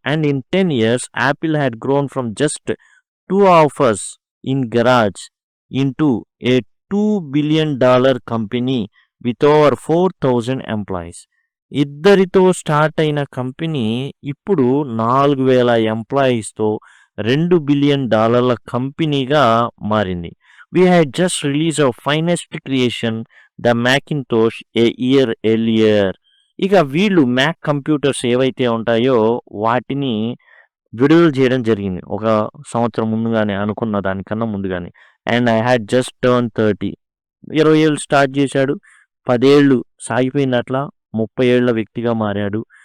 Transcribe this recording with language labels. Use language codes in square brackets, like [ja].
[en] And in 10 years Apple had grown from just 2 of us in garage into a $2 billion company with over 4,000 employees. [te] ఇద్దరితో start అయిన company ఇప్పుడు 4,000 ఎంప్లాయీస్‌తో $2 billion కంపెనీగా మారింది. [en] We had just released our finest creation, the Macintosh, a year earlier. [te] ఇక వీళ్ళు Mac computers ఏవైతే ఉంటాయో వాటిని విడుదల చేయడం జరిగింది. ఒక సంవత్సరం ముందుగానే అనుకున్న దానికన్నా ముందుగానే. [en] And I had just turn 30. [te] 20 ఏళ్ళు స్టార్ట్ చేశాడు. 10 ఏళ్ళు సాగిపోయిందట్లా. 30 ఏళ్ల వ్యక్తిగా మారాడు.